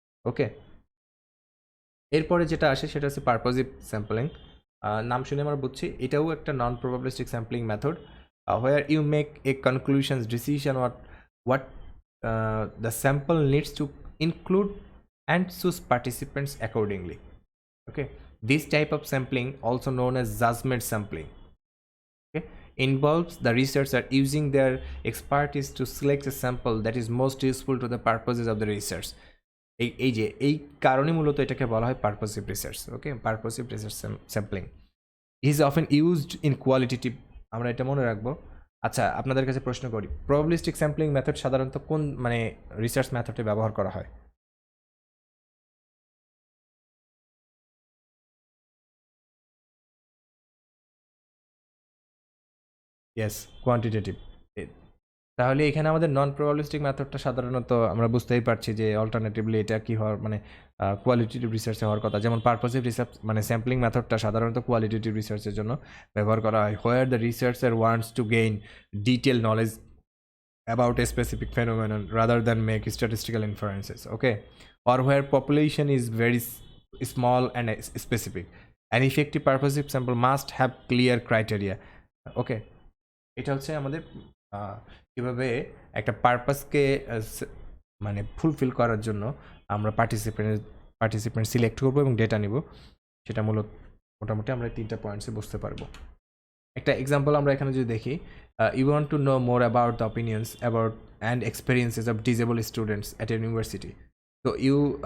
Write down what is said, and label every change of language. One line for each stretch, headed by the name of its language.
Bangla: ওকে, এরপরে যেটা আসে সেটা হচ্ছে পারপোজিভ স্যাম্পলিং। নাম শুনে আমরা বুঝছি এটাও একটা নন probabilistic sampling method,
English: Where you make a conclusions decision what the sample needs to include and choose participants accordingly. Okay, this type of sampling, also known as judgment sampling, okay, involves the researcher using their expertise to select a sample that is most useful to the purposes of the research.
Bangla: এই কারণে মূলত এটাকে বলা হয়
English: Purposive research. Okay, purposive research sampling is often used in qualitative,
Bangla: আমরা এটা মনে রাখবো। আচ্ছা, আপনাদের কাছে প্রশ্ন করি, প্রবাবিলিস্টিক স্যাম্পলিং মেথড সাধারণত কোন মানে রিসার্চ মেথডে ব্যবহার করা হয়? Yes, quantitative. তাহলে এখানে আমাদের নন প্রবাবিলিস্টিক মেথডটা সাধারণত আমরা বুঝতেই পারছি যে অল্টারনেটিভলি এটা কি হওয়ার মানে কোয়ালিটেটিভ রিসার্চে হওয়ার কথা। যেমন পারপোসিভ রিসার্চ মানে স্যাম্পলিং মেথডটা সাধারণত কোয়ালিটেটিভ রিসার্চের জন্য ব্যবহার করা হয়,
English: Where the researcher wants to gain detail knowledge about a specific phenomenon rather than make statistical inferences. Okay, or where population is very small and specific. An effective purposive sample must have clear criteria.
Bangla: Okay, এটা হচ্ছে আমাদের কীভাবে একটা পারপাসকে মানে fulfil করার জন্য আমরা participant select করবো এবং ডেটা নিব, সেটা মোটামুটি আমরা 3টা পয়েন্টসে বুঝতে পারবো। একটা এক্সাম্পল আমরা এখানে যদি দেখি,
English: You want to know more about the opinions about and experiences of disable students at university. So you